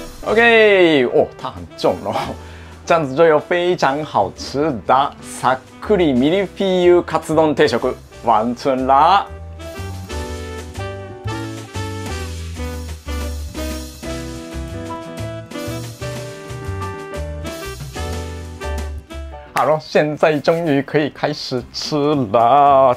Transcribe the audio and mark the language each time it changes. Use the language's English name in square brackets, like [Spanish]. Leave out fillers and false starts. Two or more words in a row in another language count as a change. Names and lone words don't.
[Chinese] OK， 哦，它很重哦，这样子就有非常好吃的 [Japanese] さっくりミルフィーユカツ丼定食 [Chinese] 完成啦。好了，现在终于可以开始吃了。